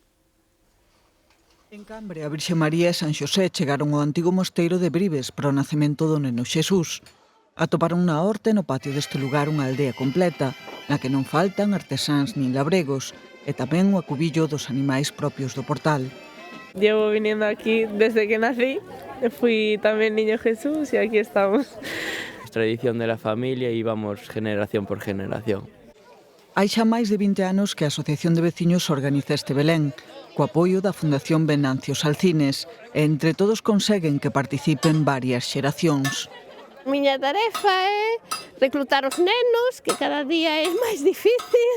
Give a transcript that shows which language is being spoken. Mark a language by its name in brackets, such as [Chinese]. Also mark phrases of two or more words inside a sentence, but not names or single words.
[Galician] En Cambre, a Virxe María e San Xosé chegaron ao antigo mosteiro de Bribes para o nacemento do neno Xesús. Atoparon na horta e no patio deste lugar unha aldea completa, na que non faltan artesáns nin labregos, e tamén o acubillo dos animais propios do portal. [Spanish] Llevo viniendo aquí desde que nací, fui también niño Jesús y aquí estamos. Es tradición de la familia y vamos generación por generación. [Galician] Hai xa máis de 20 anos que a Asociación de Veciños organiza este Belén, co apoio da Fundación Venancio Salcines, e entre todos conseguen que participen varias xeracións. Miña tarefa é reclutar os nenos, que cada día é máis difícil.